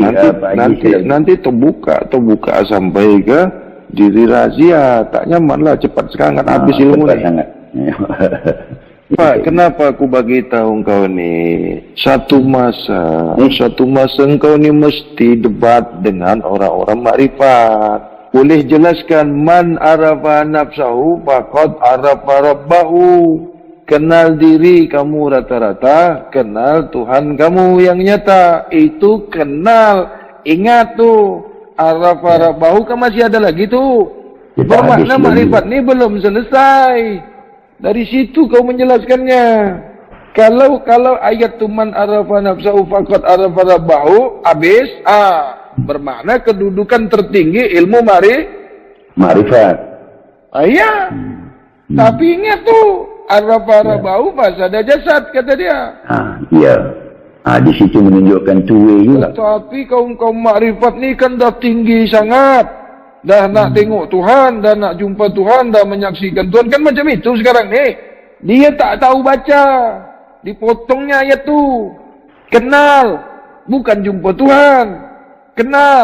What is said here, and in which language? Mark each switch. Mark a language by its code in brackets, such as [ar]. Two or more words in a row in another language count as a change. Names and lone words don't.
[ms] nanti terbuka sampai ke diri razia. Tak nyaman lah, cepat sangat habis ilmu ni. Sangat. Pak, kenapa aku bagi tahu engkau ni? Satu masa engkau ni mesti debat dengan orang-orang makrifat. Boleh jelaskan [ar] من عرف نفسه فقد عرف ربه. [ms] Kenal diri kamu rata-rata, kenal Tuhan kamu yang nyata. Itu kenal. Ingat tu, [ar] عرف ربه [ms] kan masih ada lagi tu. Bermakna makrifat ni belum selesai. Dari situ kau menjelaskannya. Kalau ayat tu [ar] من عرف نفسه فقد عرف ربه [ms] habis, bermakna kedudukan tertinggi ilmu Makrifat. Ya. Tapi ingat tuh, arab bau pas ada jasad, kata dia. Ya. Di situ menunjukkan [en] two way [ms] juga. Tapi kaum makrifat ni kan dah tinggi sangat. Dah nak tengok Tuhan, dah nak jumpa Tuhan, dah menyaksikan Tuhan. Kan macam itu sekarang ni. Dia tak tahu baca. Dipotongnya ayat tu. Kenal. Bukan jumpa Tuhan. Kenal.